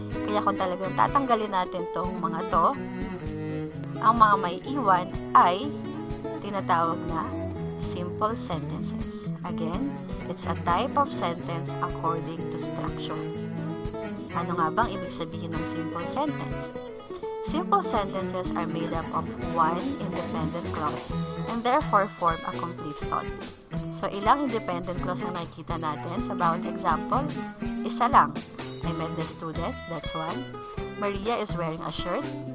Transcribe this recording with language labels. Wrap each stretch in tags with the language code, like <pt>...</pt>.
<tl>Kaya kung talagang tatanggalin natin tong mga to, ang mga may iwan ay tinatawag na simple sentences.</tl> <en>Again, it's a type of sentence according to structure.</en> <tl>Ano nga bang ibig sabihin ng simple sentence?</tl> <en>Simple sentences are made up of one independent clause and therefore form a complete thought.</en> <tl>So, ilang independent clause ang nakikita natin sa bawat example? Isa lang.</tl> <en>I met the student, that's one. Maria is wearing a shirt.</en>